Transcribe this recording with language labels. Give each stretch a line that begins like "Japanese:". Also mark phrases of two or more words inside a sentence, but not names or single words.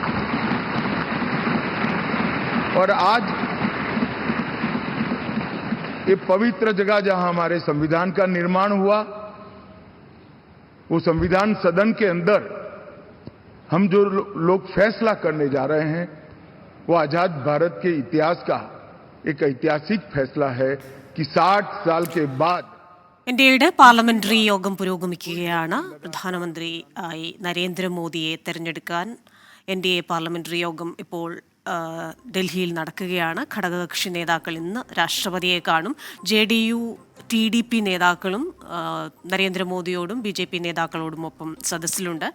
Hindi: और आज ये पवित्र जगह जहां हमारे संविधान का निर्माण हुआ, वो संविधान सदन के अंदर हम जो लोग फैसला करने जा रहे हैं, वो आजाद भारत के इतिहास का एक ऐतिहासिक फैसला है कि 60 साल के बाद
Malayalam: ഇന്ത്യയുടെ പാർലമെന്ററി യോഗം പുരോഗമിക്കുകയാണ്. പ്രധാനമന്ത്രി ആയി നരേന്ദ്രമോദിയെ തെരഞ്ഞെടുക്കാൻ എൻഡിഎ പാർലമെന്ററി യോഗം ഇപ്പോൾ ഡൽഹിയിൽ നടക്കുകയാണ്. ഘടകകക്ഷി നേതാക്കൾ ഇന്ന് രാഷ്ട്രപതിയെ കാണും. JDU TDP നേതാക്കളും നരേന്ദ്രമോദിയോടും BJP നേതാക്കളോടുമൊപ്പം സദസ്സിലുണ്ട്.